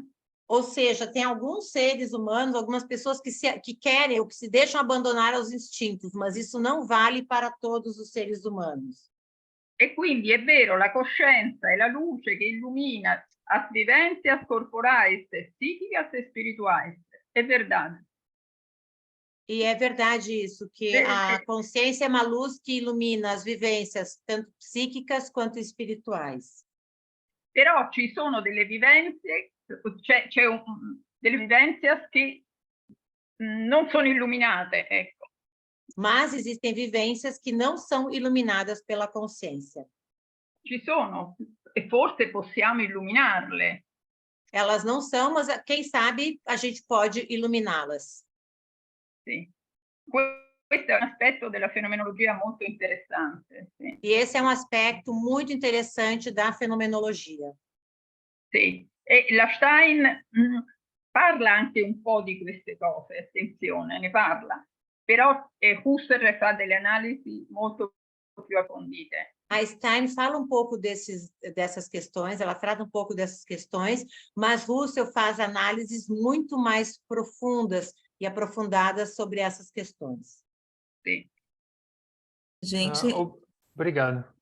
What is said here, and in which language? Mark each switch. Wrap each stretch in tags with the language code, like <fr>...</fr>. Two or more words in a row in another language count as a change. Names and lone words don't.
<pt>Ou seja, tem alguns seres humanos, algumas pessoas que querem ou que se deixam abandonar aos instintos, mas isso não vale para todos os seres humanos.</pt> <it>E quindi è vero, la coscienza è la luce che illumina</it> <pt>as vivencias corporais, psíquicas e espirituais. É verdade. E é verdade isso, que a consciência é uma luz que ilumina as vivências, tanto psíquicas quanto espirituais.</pt> <it>Però ci sono delle vivenze, delle vivenze che non sono illuminate, ecco.</it> <pt>Mas existem vivências que não são iluminadas pela consciência.</pt> <it>Ci sono, e forse possiamo illuminarle.</it> <pt>Elas não são, mas quem sabe a gente pode iluminá-las.</pt> <it>Sì. Questo è un aspetto della fenomenologia molto interessante. Sì.</it> <pt>E esse é um aspecto muito interessante da fenomenologia.</pt> <it>Sì, e la Stein parla anche un po' di queste cose, attenzione, ne parla, però Husserl fa delle analisi molto più approfondite.</it> <pt>A Stein fala um pouco dessas questões, ela trata um pouco dessas questões, mas Husserl faz análises muito mais profundas e aprofundadas sobre essas questões. Sim. Gente... Obrigado.</pt>